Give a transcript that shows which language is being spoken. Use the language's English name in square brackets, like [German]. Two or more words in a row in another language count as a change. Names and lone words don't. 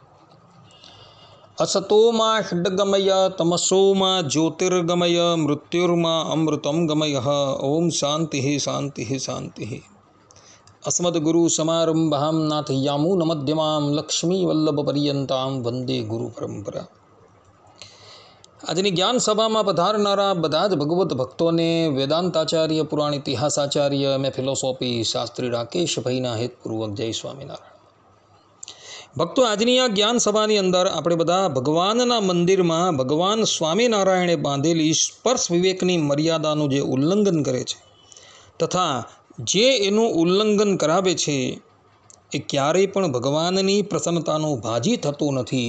[Sanskrit] असतो मा षड्गमय तमसो मा ज्योतिर्गमय मृत्युर्मा अमृतं गमयः। ओम शांति शांति शांति। अस्मद्गुरुसमारम्भां नाथयामुनमध्यमां लक्ष्मीवल्लभपर्यन्तां वंदे गुरुपरंपरा। [Gujarati] આજની જ્ઞાન સભામાં પધારનારા બધા જ ભગવત ભક્તોને વેદાંતાચાર્ય, પુરાણ ઇતિહાસાચાર્ય અને ફિલોસોફી શાસ્ત્રી રાકેશભાઈના હેતપૂર્વક જય સ્વામિનારાયણ. ભક્તો, આજની આ જ્ઞાન સભાની અંદર આપણે બધા ભગવાનના મંદિરમાં ભગવાન સ્વામિનારાયણે બાંધેલી સ્પર્શ વિવેકની મર્યાદાનું જે ઉલ્લંઘન કરે છે તથા જે એનું ઉલ્લંઘન કરાવે છે એ ક્યારેય પણ ભગવાનની પ્રસન્નતાનું ભાજી થતું નથી.